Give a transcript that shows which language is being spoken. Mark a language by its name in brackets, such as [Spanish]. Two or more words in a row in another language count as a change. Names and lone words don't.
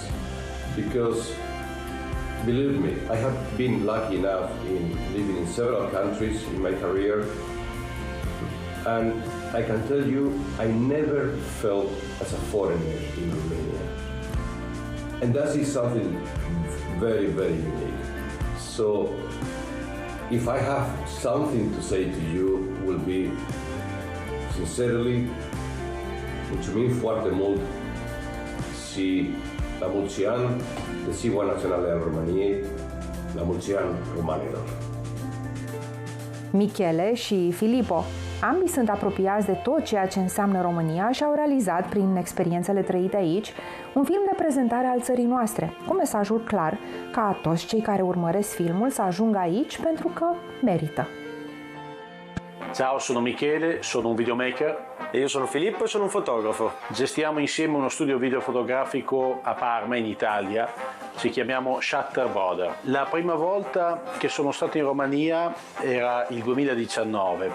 [English] Because, believe me, I have been lucky enough in living in several countries in my career, and I can tell you, I never felt as a foreigner in Romania. And that is something very, very unique. So, if I have something to say to you, will be, sincerely, [Romanian] mulțumim foarte mult see la mulți ani, de Ziua Națională a României, la mulți ani romanilor. Michele și Filippo, ambii sunt apropiați de tot ceea ce înseamnă România și au realizat, prin experiențele trăite aici, un film de prezentare al țării noastre, cu mesajul clar ca toți cei care urmăresc filmul să ajungă aici pentru că merită. [Italian] Ciao, sono Michele, sono un videomaker. E io sono Filippo e sono un fotografo. Gestiamo insieme uno studio videofotografico a Parma, in Italia. Ci chiamiamo Shutter Brother. La prima volta che sono stato in Romania era il 2019.